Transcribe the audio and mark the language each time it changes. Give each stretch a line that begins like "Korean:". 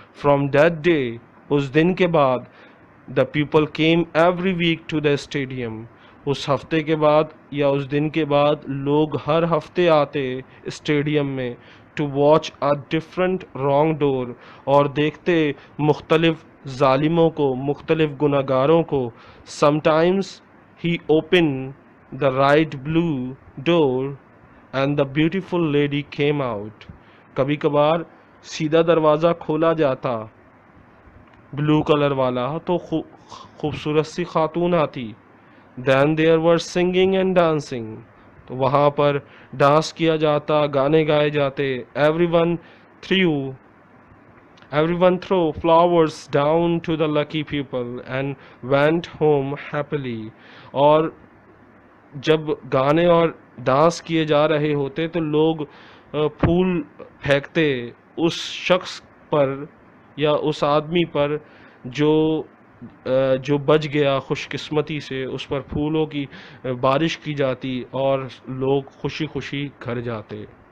English: from that day,
Urdu: اس دن کے بعد.
English: the people came every week to the stadium,
Urdu: اس ہفتے کے بعد یا اس دن کے بعد لوگ ہر ہفتے آتے اسٹیڈیم میں.
English: to watch a different wrong door,
Urdu: اور دیکھتے مختلف ظالموں کو, مختلف گناہگاروں کو.
English: sometimes he opened the right blue door and the beautiful lady came out,
Urdu: کبھی کبھار سیدھا دروازہ کھولا جاتا بلو کلر والا تو خوبصورت سی خاتون آتی.
English: Then there were singing and dancing.
Urdu: تو وہاں پر ڈانس کیا جاتا, گانے گائے جاتے.
English: Threw Everyone threw flowers down to the lucky people and went home happily.
Urdu: اور جب گانے اور ڈانس کیے جا رہے ہوتے تو لوگ پھول پھینکتے اس شخص پر یا اس آدمی پر جو بچ گیا خوش قسمتی سے. اس پر پھولوں کی بارش کی جاتی اور لوگ خوشی خوشی گھر جاتے.